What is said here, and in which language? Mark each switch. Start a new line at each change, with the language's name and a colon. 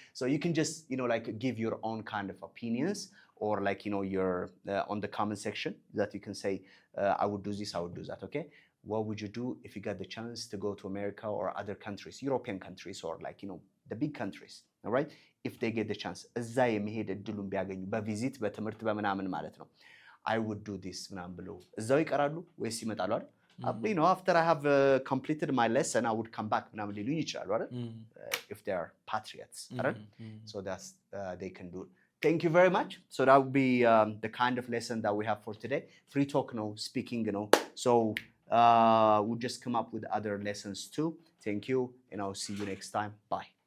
English: So you can just like give your own kind of opinions, or like you're on the comment section that you can say I would do this, I would do that. Okay, what would you do if you got the chance to go to America or other countries, European countries, or like the big countries? All right, if they get the chance
Amharic: እዛ የመሄድ እድሉን ቢያገኙ በቪዚት በትምህርት በምናምን ማለት ነው
English: I would do this
Amharic: ምናምን ብለው እዛው ይቀራሉ ወይስ ይመጣሉ አይደል?
English: After I have completed my lesson, I would come back
Amharic: ምናምን ሊሉኝ ይችላሉ አይደል?
English: If they are patriots, right? So that's they can do it. Thank you very much. So that would be the kind of lesson that we have for today. Free talk, speaking, So we'll just come up with other lessons too. Thank you, and I'll see you next time. Bye.